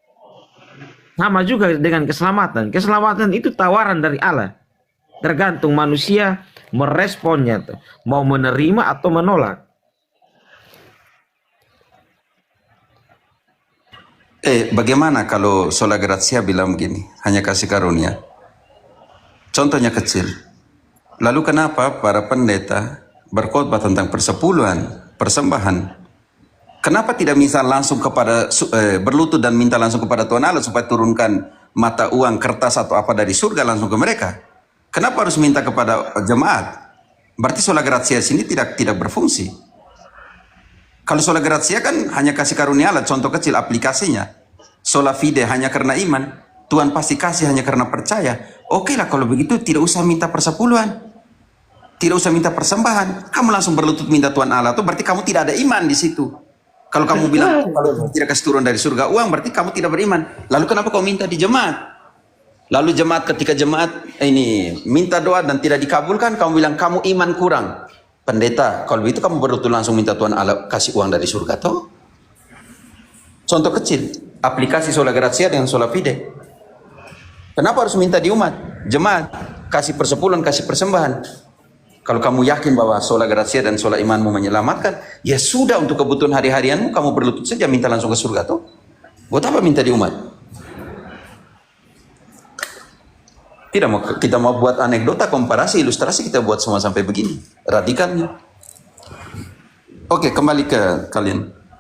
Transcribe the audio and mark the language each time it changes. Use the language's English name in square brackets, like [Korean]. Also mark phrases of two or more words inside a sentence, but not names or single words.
[Indonesian] Sama juga dengan keselamatan. Keselamatan itu tawaran dari Allah. Tergantung manusia meresponnya tuh, mau menerima atau menolak. Bagaimana kalau [Latin] sola gratia [Indonesian] bilang begini, hanya kasih karunia? Contohnya kecil. Lalu kenapa para pendeta berkhotbah tentang persepuluhan, persembahan? Kenapa tidak minta langsung kepada berlutut dan minta langsung kepada Tuhan Allah supaya turunkan mata uang, kertas atau apa dari surga langsung ke mereka? Kenapa harus minta kepada jemaat? Berarti [Latin] sola gratia [Indonesian] sini tidak berfungsi. Kalau [Latin] sola gratia [Indonesian] kan hanya kasih karunia Allah, contoh kecil aplikasinya. [Latin] Sola fide [Indonesian] hanya karena iman, Tuhan pasti kasih hanya karena percaya. Oke lah kalau begitu tidak usah minta persepuluhan. Tidak usah minta persembahan. Kamu langsung berlutut minta Tuhan Allah itu berarti kamu tidak ada iman di situ. Kalau kamu bilang kalau tidak kasih turun dari surga uang berarti kamu tidak beriman. Lalu kenapa kau minta di jemaat? Lalu ketika jemaat ini minta doa dan tidak dikabulkan, kamu bilang kamu iman kurang. Pendeta, kalau begitu kamu berlutut langsung minta Tuhan Allah kasih uang dari surga toh? Contoh kecil, aplikasi [Latin] sola gratia [Indonesian] dengan [Latin] sola fide. [Indonesian] Kenapa harus minta di umat? Jemaat, kasih persepuluhan, kasih persembahan. Kalau kamu yakin bahwa [Latin] sola gratia [Indonesian] dan sola imanmu menyelamatkan, ya sudah untuk kebutuhan hari-harianmu kamu berlutut saja minta langsung ke surga toh. Buat apa minta di umat? Tidak mau kita mau buat anekdota, komparasi, ilustrasi kita buat semua sampai begini. Radikalnya. Oke, kembali ke kalian.